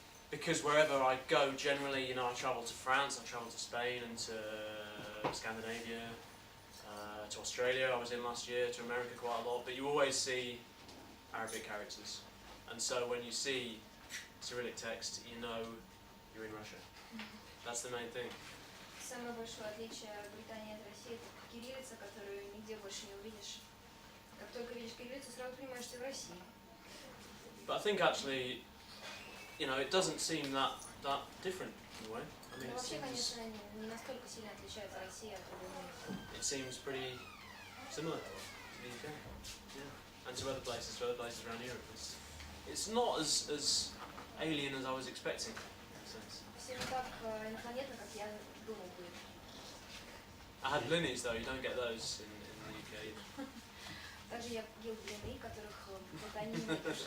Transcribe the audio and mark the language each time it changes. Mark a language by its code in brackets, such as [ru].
[en] Because wherever I go, generally, you know, I travel to France, I travel to Spain and to Scandinavia, to Australia I was in last year, to America quite a lot, but you always see Arabic characters. And so when you see Cyrillic text, you know you're in Russia. That's the main thing. [ru] Самое большое отличие Британии от России — это кириллица, которую нигде больше не увидишь. Как только видишь кириллицу, сразу понимаешь, что ты в России. [en] But I think actually, you know, it doesn't seem that different in a way. I mean, [ru] Но вообще, конечно, не настолько сильно отличается Россия от других. [en] it seems pretty similar to the UK, yeah, and to other places around Europe. It's not as alien as I was expecting, in a sense. [ru] Все не так инопланетно, как я думал будет. [en] I had blinis though. You don't get those in the UK. [ru] Также я ел блины, которых в Британии нет.